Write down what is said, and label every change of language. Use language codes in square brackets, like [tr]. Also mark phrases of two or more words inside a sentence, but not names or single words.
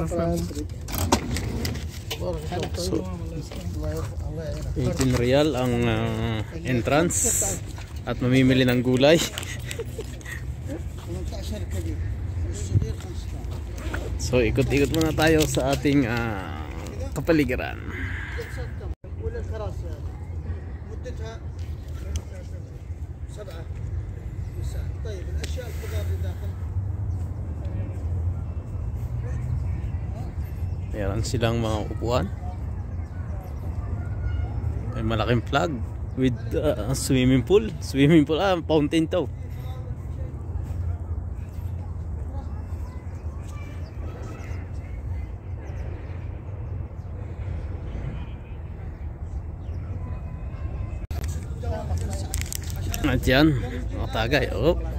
[tl] So, 18 riyal ang entrance at mamimili ng gulay. So ikot-ikot muna tayo sa ating kapaligiran. [ar] مدتها 7 ساعات. طيب الاشياء الخضار اللي داخل [tl] meron silang mga upuan. May malaking flag [en] with swimming pool, [tl] fountain to. At yan, mga tagay. Oh.